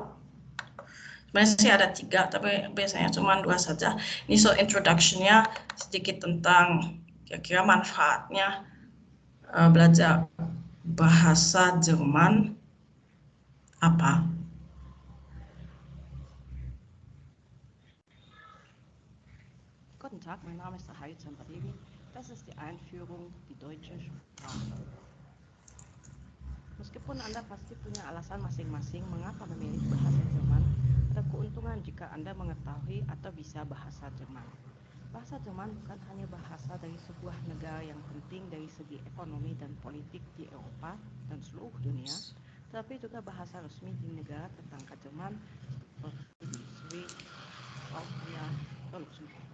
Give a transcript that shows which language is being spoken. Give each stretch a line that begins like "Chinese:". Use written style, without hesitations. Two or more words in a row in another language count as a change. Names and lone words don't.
Indonesian: Sebenarnya sih ada 3, tapi biasanya cuma 2 saja. Ini
English: so introduction-
Indonesian: nya sedikit tentang kira-kira manfaatnya belajar bahasa Jerman apa.
German: Guten Tag, mein Name ist Ahayut Sampadevi. Das ist die Einführung die deutsche Sprache.
Indonesian: Meskipun Anda pasti punya alasan masing-masing mengapa memilih bahasa Jerman, ada keuntungan jika Anda mengetahui atau bisa bahasa Jerman. Bahasa Jerman bukan hanya bahasa dari sebuah negara yang penting dari segi ekonomi dan politik di Eropa dan seluruh dunia, tetapi juga bahasa resmi di negara tetangga Jerman seperti di Swiss, Austria, dan Luxembourg.